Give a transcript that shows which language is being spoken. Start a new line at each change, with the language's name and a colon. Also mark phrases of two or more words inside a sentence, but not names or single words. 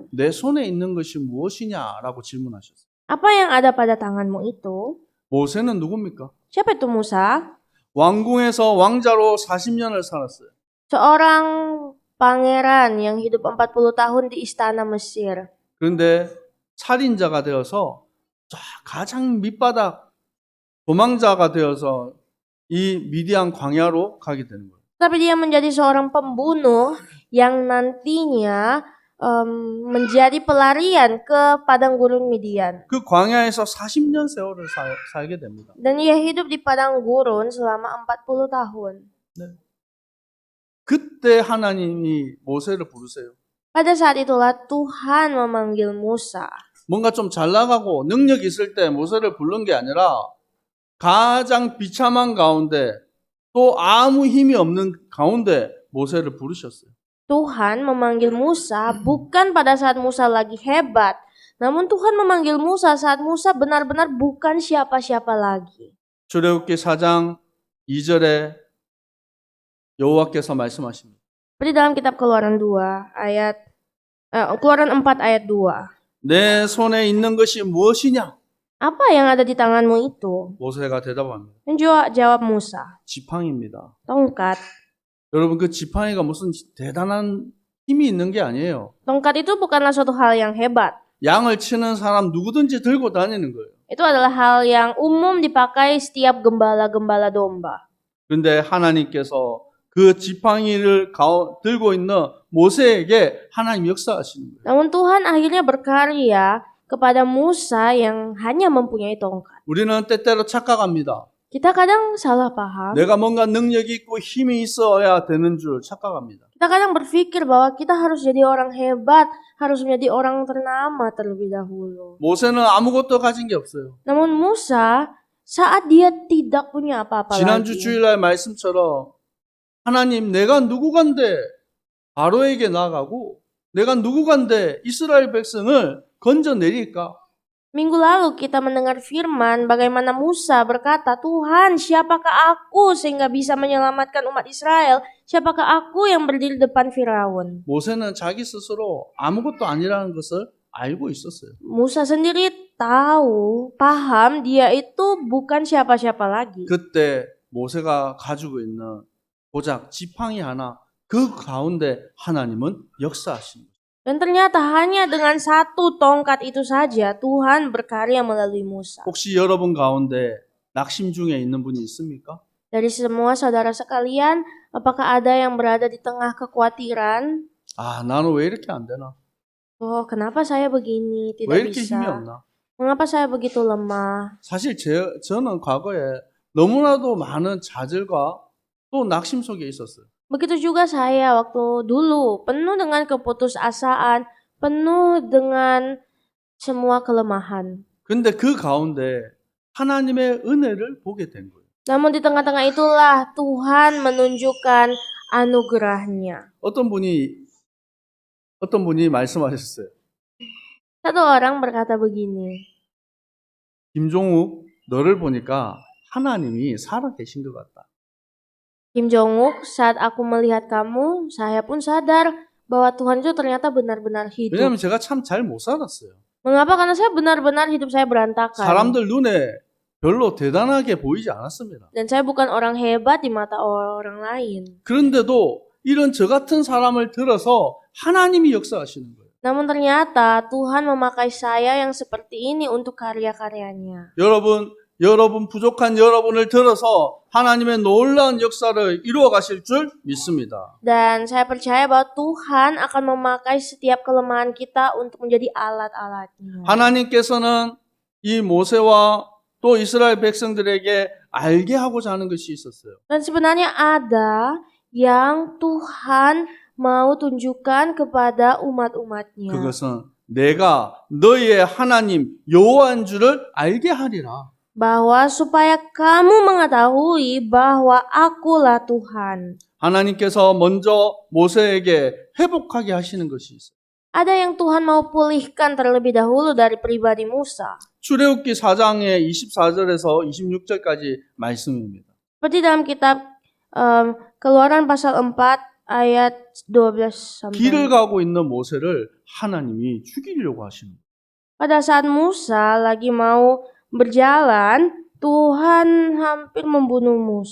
Korean: 내 손에 있는 것이 무엇이냐라고 질문하셨어요.
Indonesian: Apa yang ada pada tanganmu itu?
Korean: 모세는 누굽니까?
Indonesian: Siapa itu Musa?
Korean: 왕궁에서 왕자로 40년을 살았어요.
Indonesian: Seorang pangeran yang hidup 40 tahun di istana Mesir.
Korean: 그런데 살인자가 되어서 가장 밑바닥 도망자가 되어서 이 미디안 광야로 가게 되는 거예요.
Indonesian: Tapi dia menjadi seorang pembunuh yang nantinya menjadi pelarian ke padang gurun Midian.
Korean: 그 광야에서 40년 세월을 살게 됩니다.
Indonesian: Dan ia hidup di padang gurun selama 40 tahun.
Korean: 그때 하나님이 모세를 부르세요.
Indonesian: Pada saat itulah Tuhan memanggil Musa.
Korean: 뭔가 좀 잘 나가고 능력 있을 때 모세를 부른 게 아니라 가장 비참한 가운데 또 아무 힘이 없는 가운데 모세를 부르셨어요.
Indonesian: Tuhan memanggil Musa bukan pada saat Musa lagi hebat, namun Tuhan memanggil Musa saat Musa benar-benar bukan siapa-siapa lagi.
Korean: 출애굽기 4장 2절에 여호와께서 말씀하십니다.
Indonesian: Seperti dalam kitab Keluaran 4 ayat 2.
Korean: 내 손에 있는 것이 무엇이냐?
Indonesian: Apa yang ada di tanganmu itu?
Korean: 모세가 대답합니다.
Indonesian: Dan jawab Musa,
Korean: 지팡이입니다.
Indonesian: tongkat.
Korean: 여러분 그 지팡이가 무슨 대단한 힘이 있는 게 아니에요.
Indonesian: Tongkat itu bukanlah suatu hal yang hebat.
Korean: 양을 치는 사람 누구든지 들고 다니는 거예요.
Indonesian: Itu adalah hal yang umum dipakai setiap gembala-gembala domba.
Korean: 그런데 하나님께서 그 지팡이를 들고 있는 모세에게 하나님 역사하시는 거예요.
Indonesian: Namun Tuhan akhirnya berkarya kepada Musa yang hanya mempunyai tongkat.
Korean: 우리는 때때로 착각합니다.
Indonesian: Kita kadang salah paham.
Korean: 내가 뭔가 능력이 있고 힘이 있어야 되는 줄 착각합니다.
Indonesian: Kita kadang berpikir bahwa kita harus jadi orang hebat, harus menjadi orang ternama terlebih dahulu.
Korean: 모세는 아무것도 가진 게 없어요.
Indonesian: Namun Musa saat dia tidak punya apa-apa
Korean: 지난주
Indonesian: lagi.
Korean: 주일날 말씀처럼 하나님 내가 누구간데 바로에게 나가고 내가 누구간데 이스라엘 백성을 건져내릴까?
Indonesian: Minggu lalu kita mendengar firman bagaimana Musa berkata, Tuhan siapakah aku sehingga bisa menyelamatkan umat Israel? Siapakah aku yang berdiri depan Firaun?
Korean: 모세는 자기 스스로 아무것도 아니라는 것을 알고 있었어요.
Indonesian: Musa sendiri tahu, paham dia itu bukan siapa-siapa lagi.
Korean: 그때 모세가 가지고 있는 고작 지팡이 하나 그 가운데 하나님은 역사하신 거예요.
Indonesian: Dan ternyata hanya dengan satu tongkat itu saja Tuhan berkarya melalui Musa.
Korean: 혹시 여러분 가운데 낙심 중에 있는 분이 있습니까?
Indonesian: Dari semua saudara sekalian, apakah ada yang berada di tengah kekhawatiran?
Korean: 아, 나는 왜 이렇게 안 되나?
Indonesian: Oh, kenapa saya begini,
Korean: 왜
Indonesian: tidak
Korean: 이렇게 힘이
Indonesian: bisa?
Korean: 없나?
Indonesian: Mengapa saya begitu lemah?
Korean: 사실 저는 과거에 너무나도 많은 좌절과 또 낙심 속에 있었어요.
Indonesian: Begitu juga saya waktu dulu, penuh dengan keputusasaan, penuh dengan semua kelemahan.
Korean: 근데 그 가운데 하나님의 은혜를 보게 된 거예요.
Indonesian: Namun di tengah-tengah itulah Tuhan menunjukkan anugerahnya.
Korean: 어떤 분이 말씀하셨어요.
Indonesian: Satu orang berkata begini,
Korean: 김종욱, 너를 보니까 하나님이 살아계신 것 같다.
Indonesian: Kim Jong-wook, saat aku melihat kamu, saya pun sadar bahwa Tuhan itu ternyata benar-benar hidup.
Korean: 왜냐하면 제가 참 잘 못 살았어요.
Indonesian: Mengapa? Karena saya benar-benar hidup saya berantakan.
Korean: 사람들 눈에 별로 대단하게 보이지 않았습니다.
Indonesian: Dan saya bukan orang hebat di mata orang lain.
Korean: 그런데도 이런 저 같은 사람을 들어서 하나님이 역사하시는 거예요.
Indonesian: Namun ternyata Tuhan memakai saya yang seperti ini untuk karya-karyanya.
Korean: 여러분 부족한 여러분을 들어서 하나님의 놀라운 역사를 이루어 가실 줄 믿습니다.
Indonesian: Dan saya percaya bahwa Tuhan akan memakai setiap kelemahan kita untuk menjadi alat-alatnya.
Korean: 하나님께서는 이 모세와 또 이스라엘 백성들에게 알게 하고자 하는 것이 있었어요.
Indonesian: Dan sebenarnya ada yang Tuhan mau tunjukkan kepada umat-umatnya.
Korean: 그것은 내가 너희의 하나님 여호와인 줄을 알게 하리라.
Indonesian: Bahwa supaya kamu mengetahui bahwa akulah Tuhan.
Korean: 하나님께서 먼저 모세에게 회복하게 하시는 것이 있어요.
Indonesian: Ada yang Tuhan mau pulihkan terlebih dahulu dari pribadi Musa.
Korean: 출애굽기 4장의 24절에서 26절까지 말씀입니다.
Indonesian: Seperti dalam kitab Keluaran pasal 4 ayat 12
Korean: 길을
Indonesian: sampai.
Korean: 가고 있는 모세를 하나님이 죽이려고 하시는 거예요.
Indonesian: Pada saat Musa lagi mau berjalan, Tuhan hampir membunuh Musa.